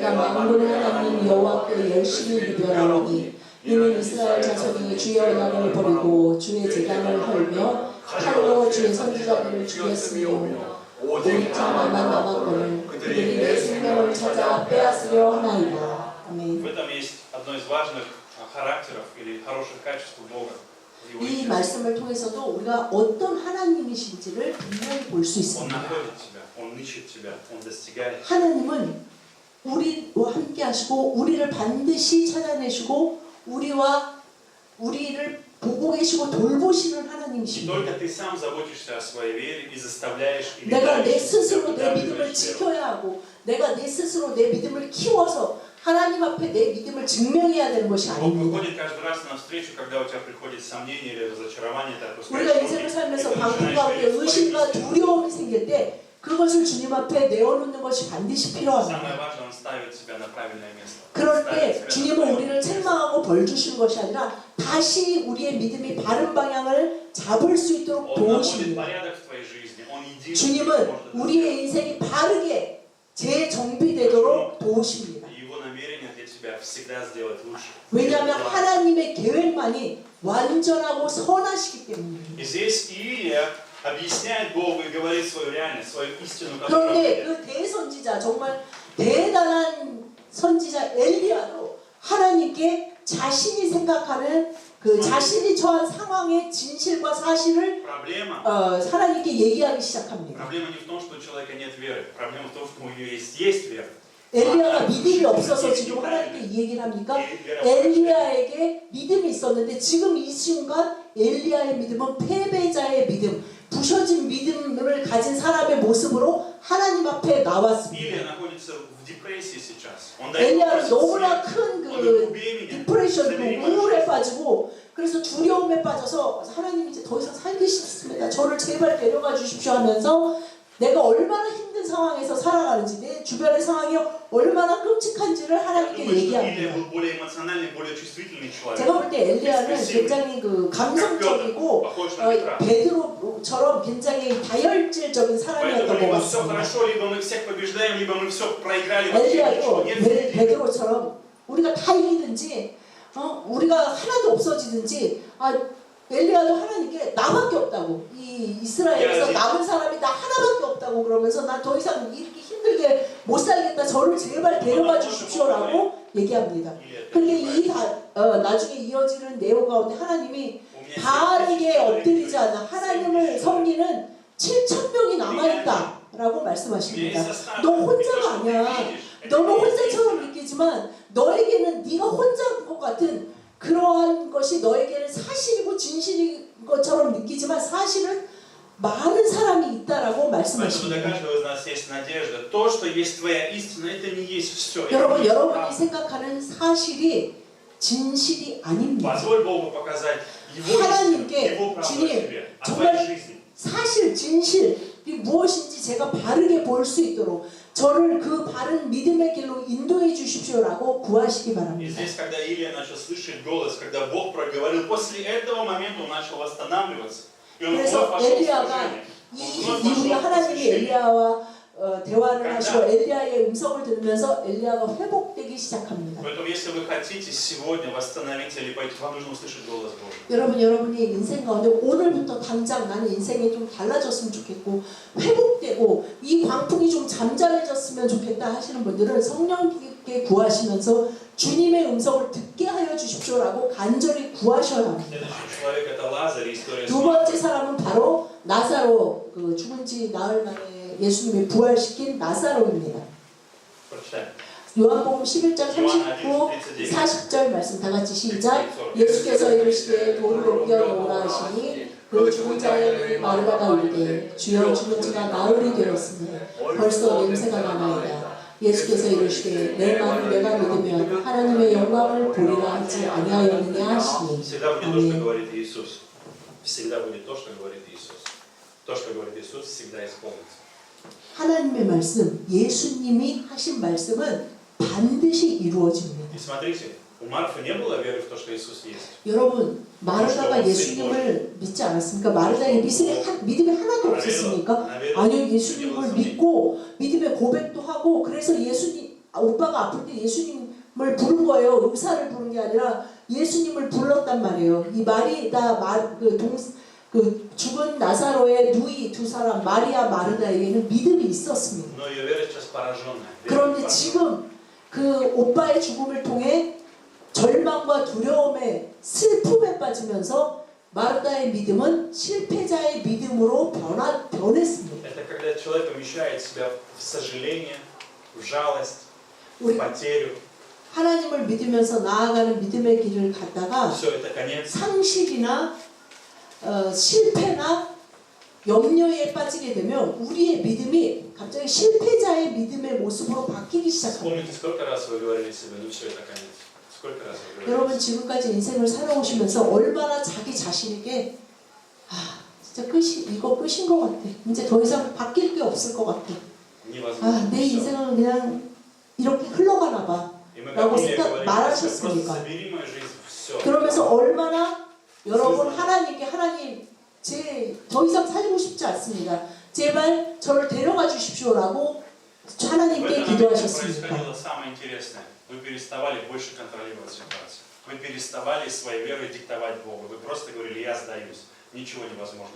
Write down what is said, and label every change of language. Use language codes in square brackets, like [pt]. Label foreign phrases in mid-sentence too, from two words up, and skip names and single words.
[ko] 만군의 하나님 여호와께 열심히 이별하오니 이는 이스라엘 자손이 주의 언약을 버리고 주의 제단을 헐며 칼로 주의 선지자들을 죽였으며 오직 자만 남았거늘 그들이 내 생명을 찾아 빼앗으려 하나이다. [ru] В [ko] 아멘. [ru] этом есть одно из важных характеров или хороших качеств Бога. в Его [ko] 이 [ru] истине. [ko] 말씀을 통해서도 우리가 어떤 하나님이신지를 분명히 볼 수 [ru] Он [ko] 있습니다. [ru] находит тебя, Он ищет тебя, Он достигает. [ko] 하나님은 우리와 함께 하시고 우리를 반드시 찾아내시고 우리를 보고 계시고 돌보시는 [ru] Не [ko] 하나님이십니다. [ru] только ты сам заботишься о своей вере и заставляешь или [ko] 내가 내 [ru] даешь [ko] 스스로 내 [ru] тебе [ko] 믿음을 [ru] веру. [ko] 지켜야 하고 내가 내 스스로 내 믿음을 키워서 하나님 앞에 내 믿음을 증명해야 되는 것이 [ru] Бог [ko] 아닙니다. [ru] выходит каждый раз навстречу, когда у тебя приходит сомнение или разочарование, ты опускаешь [ko] 우리가 [ru] руки, [ko] 인생을 [ru] и [ko] 살면서 [ru] ты [ko] 방금 [ru] начинаешь [ko] 가운데 [ru] верить в свою [ko] 의심과 [ru] истину. [ko] 두려움이 생길 때 그것을 주님 앞에 내어놓는 것이 반드시 필요합니다. [ru] Самое важное, Он ставит тебя на правильное место. [ko] 그럴 [ru] ставит [ko] 때 [ru] тебя на [ko] 주님은 [ru] правильное [ko] 우리를 [ru] место. [ko] 책망하고 벌 주시는 것이 아니라 다시 우리의 믿음이 바른 방향을 잡을 수 있도록 [ru] Он наводит [ko] 도우십니다. [ru] порядок в твоей жизни. Он единственный, кто [ko] 주님은 [ru] может это сделать. [ko] 우리의 인생이 바르게 재정비되도록 도우십니다. [ru] И Его намерение для тебя всегда сделать лучше. [ko] 왜냐하면 하나님의 계획만이 완전하고 선하시기 때문입니다. [ru] И здесь Илия объясняет Богу и говорит свою реальность, свою истину, которую он [ko] 그런데 [ru] видит. [ko] 그 대선지자 정말 대단한 선지자 엘리야도 하나님께 자신이 생각하는 그 자신이 처한 상황의 진실과 사실을 [ru] Проблема [ko] 하나님께 얘기하기 시작합니다. [ru] Проблема не в том, что у человека нет веры. Проблема в том, что у нее есть вера. [ko] 엘리야가 믿음이 없어서 지금 하나님께 이 얘기를 합니까? 엘리야에게 믿음이 있었는데 지금 이 순간 엘리야의 믿음은 패배자의 믿음, 부셔진 믿음을 가진 사람의 모습으로 하나님 앞에 나왔습니다. [ru] Илия находится в депрессии сейчас. Он [ko] 엘리야는 [ru] просит [ko] 너무나 [ru] смерти. [ko] 큰 [ru] Он говорит, [ko] 그 [ru] убей меня. [ko] 디프레션, [ru] Забери [ko] 그 [ru] мою [ko] 우울에 [ru] жизнь. [ko] 빠지고 그래서 두려움에 빠져서 하나님 이제 더 이상 살기 싫습니다. 저를 제발 데려가 주십시오 하면서 내가 얼마나 힘든 상황에서 살아가는지 내 주변의 상황이 얼마나 끔찍한지를 [ru] Я [ko] 하나님께 [ru] думаю, что Илия [ko] 얘기합니다. [ru] был более эмоциональный, более чувствительный человек. [ko] 제가 볼 때 엘리야는 굉장히 그 감성적이고 [ru] Похож на Петра. [ko] 베드로처럼 굉장히 다혈질적인 [ru] Поэтому [ko] 사람이었던 것 [ru] либо все [ko] 같습니다. [ru] хорошо, либо мы всех побеждаем, либо мы все проиграли. Вообще [ko] 엘리야도 [ru] ничего нет. [ko] 베드로처럼 우리가 다 이기든지 우리가 하나도 없어지든지 엘리야도 하나님께 나밖에 없다고 이 이스라엘에서 남은 사람이 나 하나밖에 없다고 그러면서 나 더 이상 이렇게 힘들게 못 살겠다 저를 제발 데려가 주십시오라고 얘기합니다. 근데 나중에 이어지는 내용 가운데 하나님이 [ru] У меня [ko] 바르게 70 엎드리지 [ru] человек. [ko] 않아 하나님을 섬기는 7,000명이 남아있다라고 말씀하십니다. 너 혼자가 아니야. 너는 혼자처럼 느끼지만 너에게는 네가 혼자인 것 같은 그러한 것이 너에게는 사실이고 진실인 것처럼 느끼지만 사실은 많은 사람이 있다라고 [ru] Поэтому для [ko] 말씀하십니다. [ru] каждого из нас есть надежда. То, что есть твоя истина, это не есть все. [ko] 여러분, 여러분이 생각하는 사실이 진실이 아닙니다. [ru] Позволь Богу показать Его истину, [ko] 하나님께 [ru] Его правду о [ko] 주님, [ru] тебе, о [ko] 정말 [ru] твоей жизни. [ko] 사실, 진실이 무엇인지 제가 바르게 볼 수 있도록 저를 그 바른 믿음의 길로 인도해 주십시오라고 구하시기 [ru] И [ko] 바랍니다. [ru] здесь, когда Илия начал слышать голос, когда Бог проговорил, после этого момента он начал восстанавливаться. И он вновь [ko] 그래서 [ru] пошел в [ko] 엘리야가 [ru] служение. [ko] 이 [ru] Он вновь [ko] 이후에 [ru] пошел в [ko] 하나님이 [ru] посвящение. [ko] 엘리야와 대화를 하시고 엘리야의 음성을 들으면서 엘리야가 회복되기 시작합니다. [ru] Поэтому, если вы хотите сегодня восстановиться или пойти, вам нужно услышать голос Божий. [ko] 여러분의 인생 가운데 오늘부터 당장 나는 인생이 좀 달라졌으면 좋겠고 회복되고 이 광풍이 좀 잠잠해졌으면 좋겠다 하시는 분들은 성령께 구하시면서 주님의 음성을 듣게 하여 주십시오라고 간절히 구하셔야 합니다. [ru] Следующий человек это Лазарь, история [ko] 두 번째 사람은 바로 나사로, 그 죽은 지 나흘 만에 예수님이 부활시킨 나사로입니다. [ru] Прочитаем. [ko] 요한복음 11장 39, 40절 말씀 다 같이 시작. 예수께서 이르시되 돌을 옮겨 놓으라 하시니 그 죽은 자의 눈이 마르다가 이르되 주여 죽은 지가 나흘이 되었으니 벌써 냄새가 나나이다. 예수께서 이르시되 내 말을 내가 믿으면 하나님의 영광을 보리라 하지 아니하였느냐 하시니. [ru] Всегда будет то, что [ko] 아멘. [ru] говорит Иисус. Всегда будет то, что говорит Иисус. То, что говорит Иисус, всегда исполнится. [ko] 하나님의 말씀, 예수님이 하신 말씀은 반드시 이루어집니다. [ru] И смотрите, у Марфы не было веры в то, что Иисус есть. [ko] 여러분, 마르다가 예수님을 믿지 않았습니까? 마르다의 믿음이 하나도 없었습니까? 아니요, 예수님을 믿고 믿음의 고백도 하고 그래서 예수님 오빠가 아플 때 예수님을 부른 거예요. 의사를 부른 게 아니라 예수님을 불렀단 말이에요. 이 마리다 그 죽은 나사로의 누이 두 사람 마리아 마르다에게는 믿음이 있었습니다. [ru] Но ее вера сейчас пораженная. [ko] 그런데 지금 그 오빠의 죽음을 통해 절망과 두려움에 슬픔에 빠지면서 마르다의 믿음은 실패자의 믿음으로 변했습니다. [ru] Это когда человек помещает себя в сожаление, в жалость, в [ko] 우리 [ru] потерю. [ko] 하나님을 믿으면서 나아가는 믿음의 길을 갔다가 [ru] Все, это конец. [ko] 상실이나 실패나 염려에 빠지게 되면 우리의 믿음이 갑자기 실패자의 믿음의 모습으로 바뀌기 시작합니다. [ru] Вспомните, сколько раз вы говорили себе, ну все, это конец. Сколько раз вы говорили? [ko] 여러분 지금까지 인생을 살아오시면서 얼마나 자기 자신에게 진짜 이거 끝인 것 같아. 이제 더 이상 바뀔 게 없을 것 같아. [ru] Невозможно. [ko] 내 [ru] Всё. [ko] 인생은 그냥 이렇게 흘러가나 봐. [ru] И мы [ko] 라고 [ru] как Библия [ko] 생각 [ru] говорит, [ko] 말하셨으니까. [ru] просто забери мою жизнь, все. [ko] 그러면서 얼마나 여러분 하나님께 하나님 더 이상 살고 싶지 않습니다. 제발 저를 데려가 주십시오라고 [ru] В [ko] 하나님께 [ru] этом моменте [ko] 기도하셨습니까? [ru] происходило самое интересное. Вы переставали больше контролировать ситуацию. Вы переставали своей верой диктовать Богу. Вы просто говорили, я сдаюсь, ничего невозможно.